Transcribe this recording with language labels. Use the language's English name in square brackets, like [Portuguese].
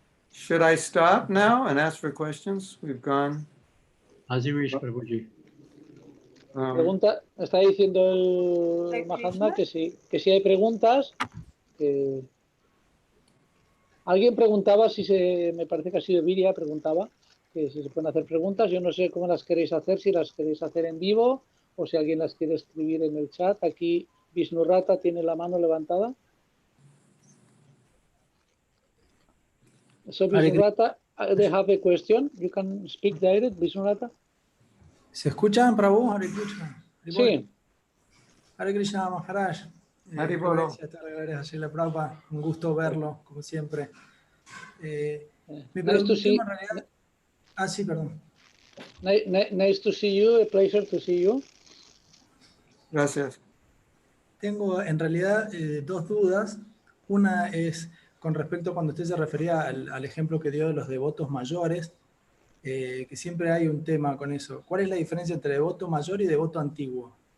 [English] Should I stop now and ask for questions? We've gone. As you wish, Prabhuji. [Spanish] Pregunta, está diciendo el Mahatma que si hay preguntas. Alguien preguntaba me parece que ha sido Viria, preguntaba que si se pueden hacer preguntas. Yo no sé cómo las queréis hacer, si las queréis hacer en vivo o si alguien las quiere escribir en el chat. Aquí Vishnurata tiene la mano levantada. [English] So Vishnurata, they have a question. You can speak direct, Vishnurata. [Spanish] ¿Se escuchan, Prabhu? Hare Krishna. Sí. Hare Krishna, Maharaj. Hare Bolo. Prabhupada. Un gusto verlo, como siempre. Mi [English] Nice to see. [Spanish] en realidad... sí, perdón. [English] Nice to see you. A pleasure to see you. [Spanish] Gracias. Tengo en realidad dos dudas. Una es con respecto a cuando usted se refería al ejemplo que dio de los devotos mayores, que siempre hay un tema con eso. ¿Cuál es la diferencia entre devoto mayor y devoto antiguo?